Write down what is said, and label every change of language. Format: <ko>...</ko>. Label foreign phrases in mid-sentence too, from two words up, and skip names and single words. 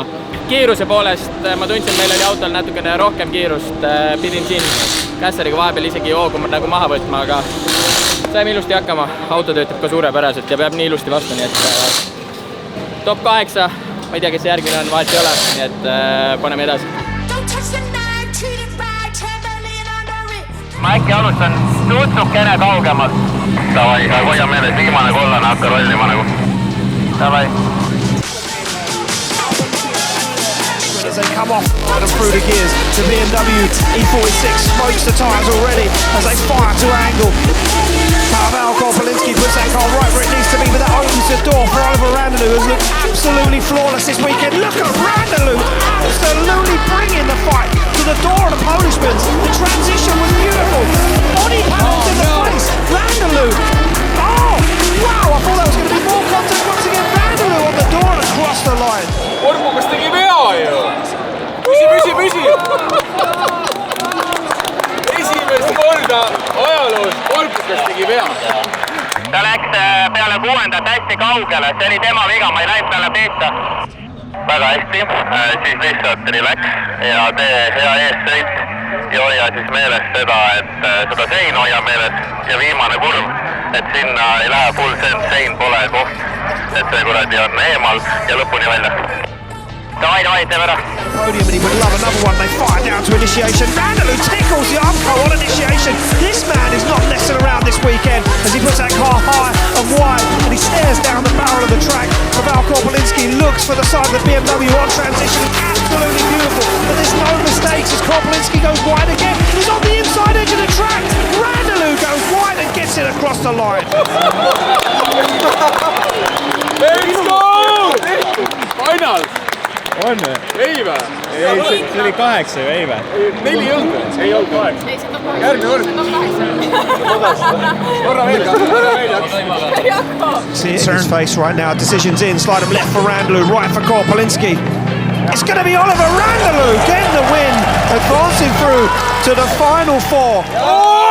<et>Kiiruse poolest ma tundsin, meil oli autol natukene rohkem kiirust, pidin siin kässariga vahepeal isegi hoogu nagu maha võtma, aga saime ilusti hakkama, auto töötab ka suurepäraselt ja peab nii ilusti vastu, nii et top 8, ma ei tea, kes järgmine on, vahet ei ole, nii et paneme edasi. Ma äkki alustan tutsukene kaugemalt. Davai, hoia meeles, viimane kollane hakka rollima nagu. Davai.</et> <en>As they come off and through the gears, the BMW E46 smokes the tyres already as they fire to angle. Pavel Korpolinski puts that car right where it needs to be, but that opens the door for Oliver Randalou, who's looked absolutely flawless this weekend. Look at Randalou absolutely bringing the fight to the door of the Polishmans. The transition was beautiful. Body pounds in the face. Randalou. Oh, wow, I thought that was going to be more contact once again. Randalou on the door and across the line.</en> <et>Ormukas tegi vea ju! Püsi! Esimest korda ajaloos Ormukas tegi vea. Ta läks peale 6. hästi kaugele, see oli tema viga, ma ei läinud peale pihta. Väga hästi, siis lihtsalt relax ja tee hea eessõit ja hoia siis meeles seda, et seda sein hoia meeles ja viimane kurv, et sinna ei lähe</et> <en>full send,</en> <et>sein pole koht, et see kuradi on eemal ja lõpuni välja. Davai, teeme ära.</et> <en>Podium and he would love another one. They fire down to initiation. Randalou tickles the Armco on initiation. This man is not messing around this weekend as he puts that car high and wide and he stares down the barrel of the track. Pavel Korpolinski looks for the side of the BMW on transition. Absolutely beautiful, but there's no mistakes as Korpolinski goes wide again. He's on the inside edge of the track. Randalou goes wide and gets it across the line. Let's go! final!</en> <et>On või? Ei või? Ei, see oli 8 ju, ei või? 4 ei olnud või? Ei olnud 8. Järgmine kord.</et> <en>See it in his face right now. Decisions in. Slide him left for Randalou, right for Korpolinski. It's going to be Oliver Randalou getting the win, advancing through to the final 4.</en>